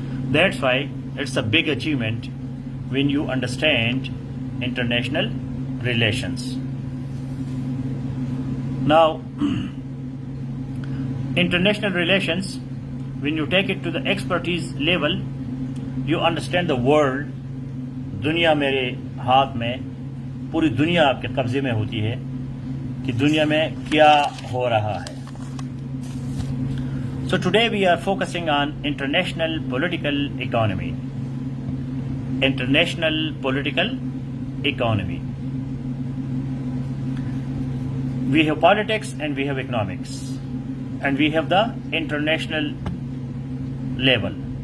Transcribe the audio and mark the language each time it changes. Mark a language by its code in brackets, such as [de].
[en] That's why it's a big achievement when you understand international relations. Now, international relations, when you take it to the expertise level, you understand the world. [hi] दुनिया मेरे हाथ में, पूरी दुनिया आपके कब्जे में होती है कि दुनिया में क्या हो रहा है. [en] So today we are focusing on international political economy. International political economy. We have politics and we have economics, and we have the international level.